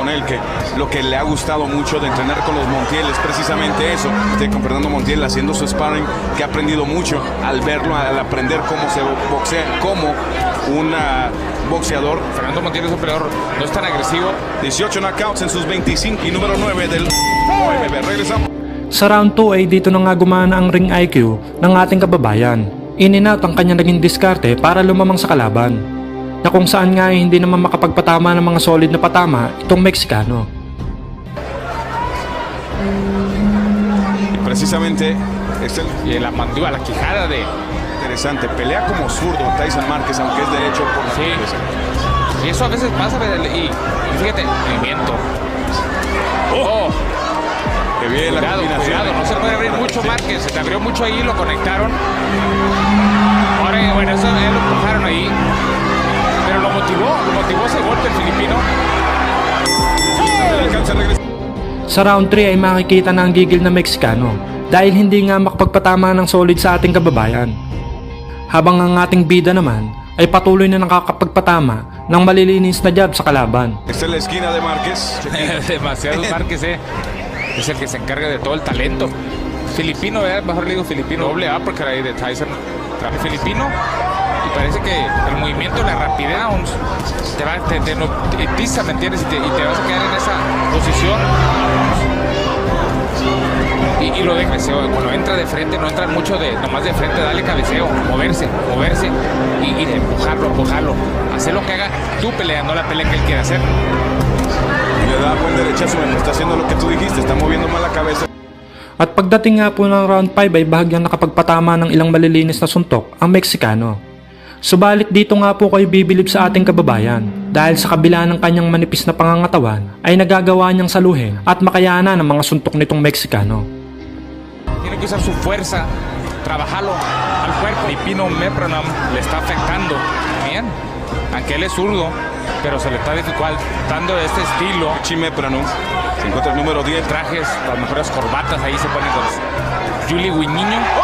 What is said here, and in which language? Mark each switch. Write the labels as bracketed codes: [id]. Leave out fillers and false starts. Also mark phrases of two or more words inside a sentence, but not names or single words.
[es] Con él, que lo que le ha gustado mucho de entrenar con los Montiel es precisamente eso. Con Fernando Montiel haciendo su sparring, que ha aprendido mucho al verlo, al aprender cómo se boxea, como un boxeador. Fernando Montiel es un peleador, no es tan agresivo. 18 knockouts en sus 25 y número 9 del OMB. Regresamos. [tl] Sa round 2 ay dito na nga gumana ang [en] ring IQ [tl] ng ating kababayan. [en] In-and-out [tl] ang kanya naging diskarte para lumamang sa kalaban, na kung saan nga ay hindi naman makapagpatama ng mga solid na patama itong Mexicano. [es] Precisamente y la mandíbula, la quijada de interesante, pelea como zurdo Tyson Márquez, aunque es derecho por la sí. Y eso a veces pasa y fíjate, movimiento. Oh. Que bien la combinación. Cuidado, no se puede abrir mucho Márquez, se te abrió mucho ahí, lo conectaron. Ahora, bueno, eso ya lo empujaron ahí. Pero lo motivó ese golpe el filipino. [tl] Sa round 3 ay makikita na ang gigil na Mexicano dahil hindi nga makapagpatama ng solid sa ating kababayan. Habang ang ating bida naman ay patuloy na nakakapagpatama ng malilinis na jab sa kalaban. [es] Esta es la esquina de Márquez. Demasiado Márquez, es el que se encarga de todo el talento. Filipino, mejor le digo filipino. Doble uppercut ahí de Tyson. Filipino. Y parece que el movimiento, la rapidez te hipnotiza, ¿me entiendes? Y te vas a quedar en esa posición. Y lo de cabeceo, cuando entra de frente, no entra mucho nomás de frente, dale cabeceo, moverse y empujarlo. Hacer lo que haga tu pelea, no la pelea que él quiere hacer. Le da buen derechazo, está haciendo lo que tú dijiste, está moviendo mal la cabeza. [tl] At pagdating nga po ng round 5 ay bahagyang nakapagpatama ng ilang malilinis na suntok ang Mexicano. Subalit dito nga po kayo bibilib sa ating kababayan dahil sa kabila ng kanyang manipis na pangangatawan ay nagagawa niyang saluhin at makayanan ng mga suntok nitong Mexicano. [es] Tiene que usar su fuerza, trabajarlo al cuerpo. Filipino Mepronom le está afectando bien, aunque él es zurdo, pero se le está dificultando este estilo. Mepronom se encuentra el número 10. Trajes, las mejores corbatas ahí se ponen con Julie Guiniño.